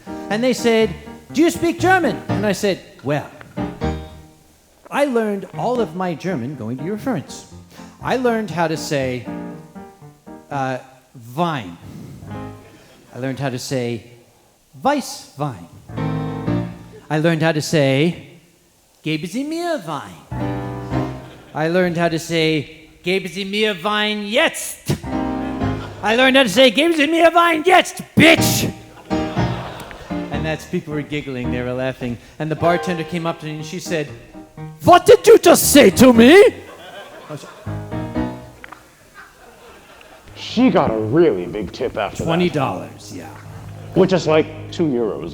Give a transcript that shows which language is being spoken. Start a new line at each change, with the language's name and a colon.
English: And they said, do you speak German? And I said, well, I learned all of my German going to Eurofurence. I learned how to say Wein. I learned how to say Weißwein. I learned how to say
German: Geben Sie mir Wein.
English: I learned how to say
German: Geben Sie mir Wein jetzt.
English: I learned how to say
German: Geben Sie mir Wein jetzt,
English: bitch. And that's people were giggling, they were laughing. And the bartender came up to me and she said, what did you just say to me? She got a really big tip after $20, that. yeah. Which is like €2.